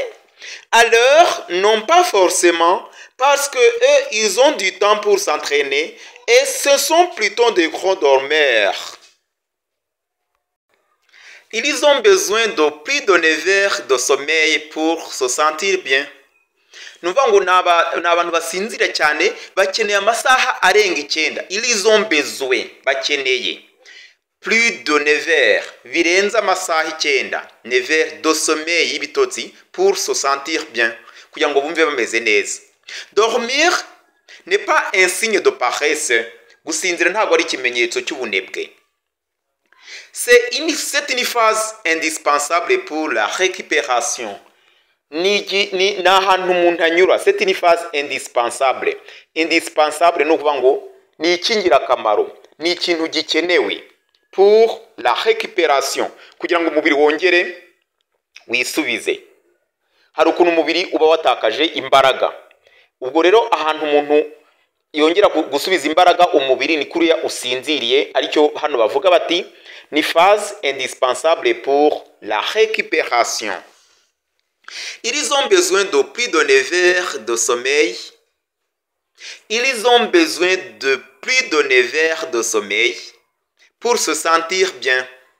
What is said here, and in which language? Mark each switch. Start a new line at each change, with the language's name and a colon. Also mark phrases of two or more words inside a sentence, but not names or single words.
French: Alors non pas forcément, parce que eux, ils ont du temps pour s'entraîner et ce sont plutôt des gros dormeurs. Ils ont besoin de plus de 9 heures de sommeil pour se sentir bien.
Kinyarwanda: Numva ngo n'abantu basinzira cyane bakeneye amasaha arenga 9.
French: Ils ont besoin, bakeneye plus de 9 heures,
Kinyarwanda: birenze amasaha
French: 9, 9 heures de sommeil y'ibitotsi pour se sentir bien,
Kinyarwanda: kugira ngo bumve bameze neza.
French: Dormir n'est pas un signe de paresse.
Kinyarwanda: Gusinzira ntabwo ari ikimenyetso cy'ubunebwe.
French: C'est une phase indispensable pour la récupération.
Kinyarwanda: Ni ahantu umuntu anyura.
French: C'est une phase indispensable.
Kinyarwanda: Indispensable ni ukuvuga ngo ni ikingirakamaro, ni ikintu gikenewe
French: pour la récupération,
Kinyarwanda: kugira ngo umubiri wongere wisubize. Hari ukuntu umubiri uba watakaje imbaraga. Ubwo rero ahantu umuntu yongera gusubiza imbaraga umubiri ni kuriya usinziriye, aricyo hano bavuga bati ni
French: phase indispensable pour la récupération. Ils ont besoin de plus de 9 heures de sommeil. Ils ont besoin de plus de 9 heures de sommeil pour se sentir bien.